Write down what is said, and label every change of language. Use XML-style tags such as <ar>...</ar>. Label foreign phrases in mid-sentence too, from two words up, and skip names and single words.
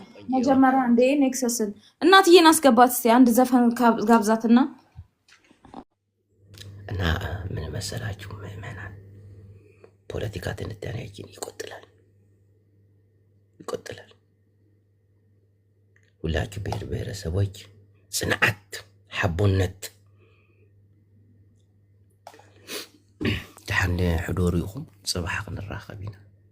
<am>መጀመሪያ እንደ ኔክሰስን እናትዬን አስገባት እስቲ አንድ ዘፈን ጋብዛትና እና ምን መሰላችሁ ምእመናን ፖለቲካ ትንታኔያችን ይቆጥላል ሁላችሁ ብሔር ብሔረሰቦች</am> <ti>ጽንዓት ሓቦነት ድሓን ሕዶር ኢኹም ጽባሕ ክንራኸብ ኢና</ti>